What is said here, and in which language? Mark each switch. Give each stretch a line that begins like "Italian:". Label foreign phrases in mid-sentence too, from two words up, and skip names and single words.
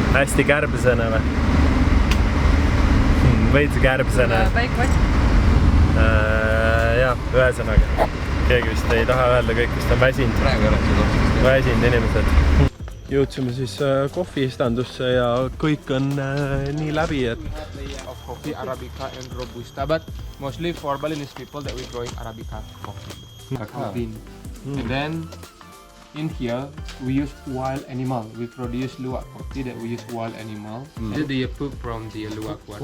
Estonian: Hästi kärbsene või? Veits kärbsene. Päik vastu. Jah, ühesõnaga. Keegi vist ei taha öelda, kõik vist on väsinud. Praegu ei ole seda otsust. Väsinud inimesed. Jõudsime siis kohviistandusse ja kõik on nii läbi, et
English: Of coffee, Arabica and Robusta, but mostly for Balinese people that we growing Arabica coffee. Cacao bean. And then in here we use wild animal. We produce luwak coffee that we use wild animal. The poop from the luwak one.